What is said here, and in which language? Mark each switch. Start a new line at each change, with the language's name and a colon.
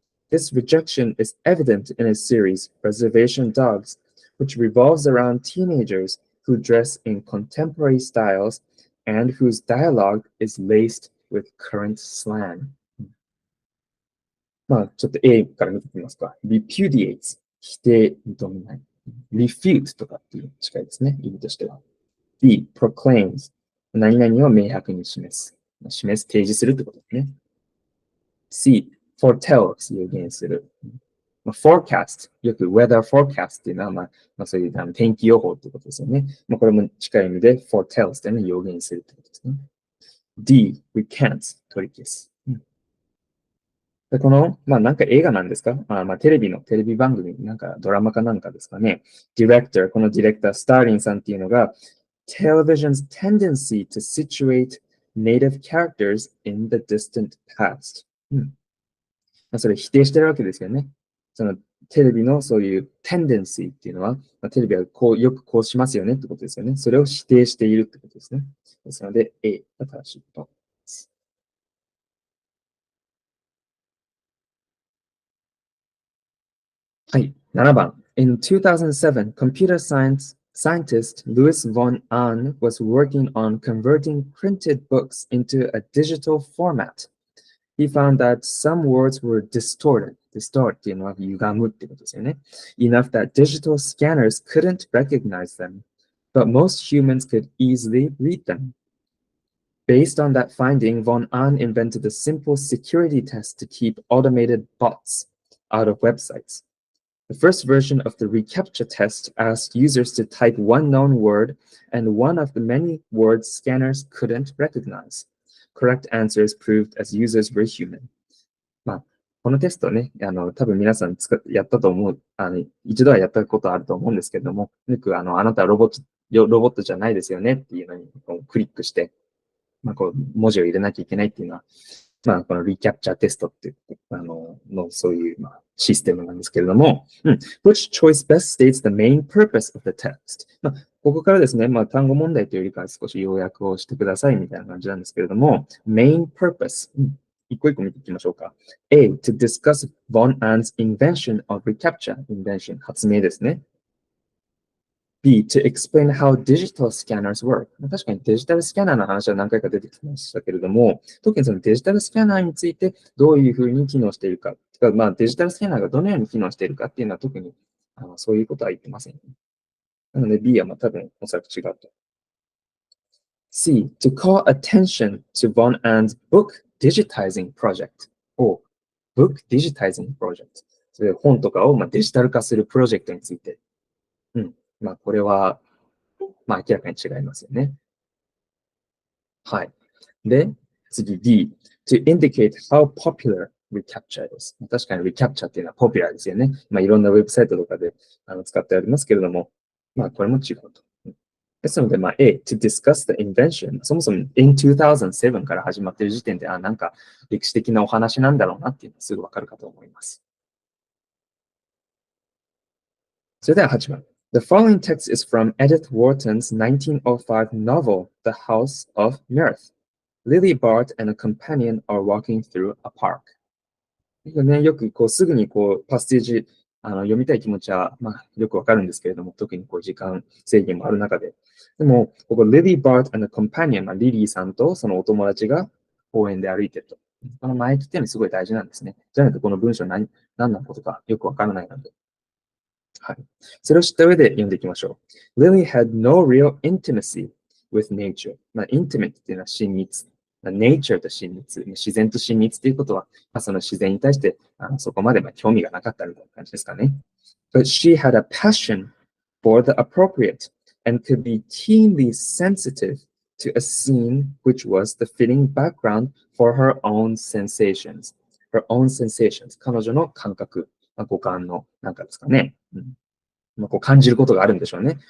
English: This rejection is evident in his series, Reservation Dogs, which revolves around teenagers who dress in contemporary styles and whose dialogue is laced with current slang.
Japanese: ちょっと A から見てみますか。repudiates 否定、認めない。 refute とかっていう近いですね、意味としては。B proclaims 何々を明白に示す。提示するってことですね。C foretells 予言する。 forecast よく weather forecast っていうのは、そういう天気予報ってことですよね。これも近い意味で foretells っていうのを予言するってことですね。D recants 取り消す。でこの、なんか映画なんですかテレビ番組、なんかドラマかなんかですかね。
English: director、
Japanese: このディレクター、スターリンさんっていうのが、
English: television's tendency to situate native characters in the distant past。
Japanese: それ否定してるわけですよね。そのテレビのそういう tendency っていうのは、テレビはよくこうしますよねってことですよね。それを否定しているってことですね。ですので、A が正しいと思います。はい、7番。
English: In 2007, computer scientist Louis von Ahn was working on converting printed books into a digital format. He found that some words were distorted.
Japanese: Distort っていうのは歪むってことですよね。
English: Enough that digital scanners couldn't recognize them, but most humans could easily read them. Based on that finding, von Ahn invented a simple security test to keep automated bots out of websites. The first version of the reCAPTCHA test asked users to type one known word and one of the many words scanners couldn't recognize. Correct answers proved as users were human.
Japanese: このテストね、多分皆さんやったと思う、一度はやったことあると思うんですけれども、よくあなたはロボットじゃないですよねっていうのにクリックして、文字を入れなきゃいけないっていうのは、このリキャプチャーテストっていう、そういう、システムなんですけれども、
English: Which choice best states the main purpose of the text?
Japanese: ここからですね、単語問題というよりかは少し要約をしてくださいみたいな感じなんですけれども、main purpose、一個一個見ていきましょうか。
English: A, to discuss von Ahn's invention of reCAPTCHA, invention、
Japanese: 発明ですね。
English: B, to explain how digital scanners work.
Japanese: 確かにデジタルスキャナーの話は何回か出てきましたけれども、特にそのデジタルスキャナーについてどういうふうに機能しているか、デジタルスキャナーがどのように機能しているかっていうのは特にそういうことは言ってません、ね。なので B は多分おそらく違うと。
English: C, to call attention to von Ahn's book digitizing project. book digitizing project.
Japanese: それ本とかをデジタル化するプロジェクトについて。これは、明らかに違いますよね。はい。で、次
English: D, to indicate how popular reCAPTCHA is.
Japanese: 確かに reCAPTCHA っていうのはポピュラーですよね。いろんなウェブサイトとかで使ってありますけれども、これも違うと。ですので、
English: A, to discuss the invention.
Japanese: そもそも in 2007から始まっている時点で、なんか歴史的なお話なんだろうなっていうのはすぐわかるかと思います。それでは8番。
English: The following text is from Edith Wharton's 1905 novel, The House of Mirth. Lily Bart and a companion are walking through a park.
Japanese: よくすぐにパステージ読みたい気持ちは、よくわかるんですけれども、特に時間制限もある中で。でも、ここ
English: Lily Bart and a companion、
Japanese: リリーさんとそのお友達が公園で歩いてると。この前置きっていうのはすごい大事なんですね。じゃないとこの文章何のことかよくわからないので。はい。それを知った上で読んでいきましょう。
English: Lily had no real intimacy with nature.
Japanese: intimate っていうのは親密。 nature と親密。自然と親密ということは、その自然に対してそこまで興味がなかったみたいな感じですかね。
English: But she had a passion for the appropriate and could be keenly sensitive to a scene which was the fitting background for her own sensations. Her own sensations.
Japanese: 彼女の感覚。五感のなんかですかね。こう感じることがあるんでしょうね。